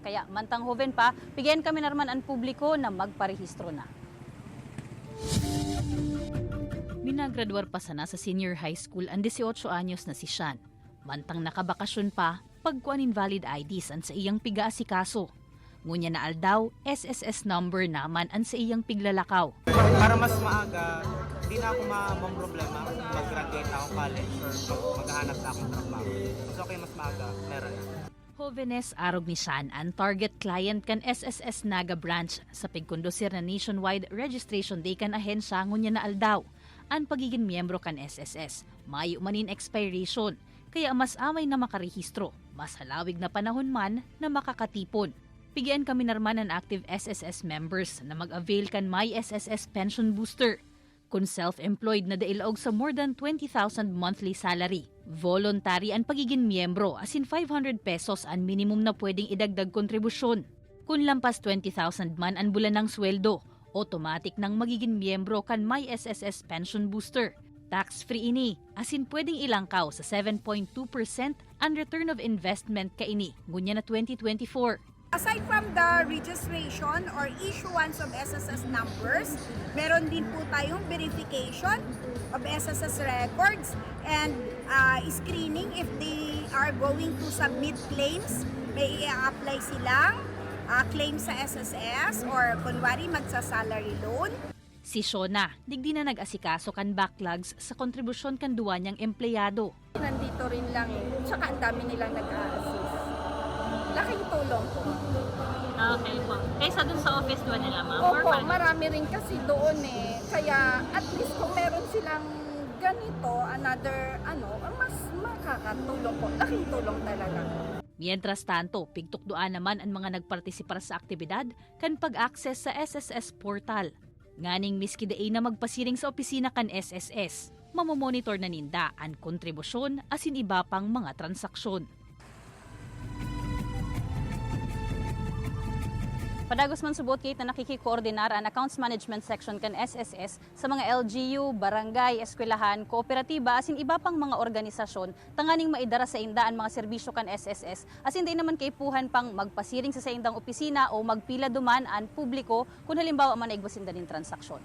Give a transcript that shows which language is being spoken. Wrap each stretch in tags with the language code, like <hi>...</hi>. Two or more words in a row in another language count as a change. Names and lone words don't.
<bik>Kaya mantang hoven pa, bigyan kami narman ang publiko na magparehistro na. Minagraduar pa sana sa</bik> <en>senior high school</en> <bik>ang 18 anyos na si Sean. Mantang nakabakasyon pa, pagkuan invalid IDs ang sa iyang piga-asikaso. Ngunya na aldaw, SSS number naman ang sa iyang piglalakaw.</bik> <tl>Para mas maaga, di na ako problema mag-graduate ako college or maghahanap na akong trabaho. Mas okay, mas maaga, meron na.</tl> <bik>Jovenes arog ni Sean ang</bik> <en>target client</en> <bik>kan SSS Naga branch sa pigkondosir na nationwide</bik> <en>registration day</en> <bik>kan ahensya ngunya na aldaw. ang pagiging miyembro kan SSS. Mayo manin expiration, kaya mas amay na makarehistro, mas halawig na panahon man na makakatipon. Pigyan kami narman ang</bik> <en>active SSS members</en> <bik>na mag-avail kan My SSS Pension Booster. Kung self-employed na dailaog sa</bik> <en>more than 20,000 monthly salary.</en> <tl>Voluntary ang pagiging miyembro,</tl> <en>as in</en> <tl>500 pesos ang minimum na pwedeng idagdag kontribusyon.</tl> <bik>Kung lampas 20,000 man ang bulanang sweldo, automatic nang magiging miyembro kan My SSS Pension Booster. Tax-free ini,</bik> <en>as in</en> <bik>pwedeng ilangkaw sa 7.2% ang</bik> <en>return of investment</en> <bik>kaini, ngunya na 2024.</bik> <en>Aside from the registration or issuance of SSS numbers,</en> <tl>meron din po tayong</tl> <en>verification of SSS records and screening if they are going to submit claims.</en> <tl>May i-apply silang claim sa SSS or kunwari magsa-</tl> <en>salary loan.</en> <bik>Si Shona, digdi na nag-asikaso kan backlogs sa kontribusyon kan duwa niyang empleyado.</bik> <tl>Nandito rin lang, tsaka ang dami nilang nag-a-assist. Laking tulong po. Okay po. Kaysa dun sa office doon nila, ma'am? Opo, marami rin kasi doon eh. Kaya</tl> <en>at least</en> <tl>kung meron silang ganito, another, mas makakatulong po. Laking tulong talaga.</tl> <es>Mientras tanto,</es> <bik>pigtukduan naman ang mga nagpartisipar sa aktibidad kan pag-access sa SSS portal. Nganing miski daay na magpasiring sa opisina kan SSS, mamomonitor na ninda ang kontribusyon asin iba pang mga transaksyon. Padagos man subot kit na nakikikoordinar ang Accounts Management Section kan SSS sa mga LGU, barangay, eskwelahan, kooperatiba asin iba pang mga organisasyon tanganing maidara sa inda ang mga serbisyo kan SSS asin di naman kaipuhan pang magpasiring sa indang opisina o magpila duman ang publiko kung halimbawa man naigwasinda nin transaksyon.</bik>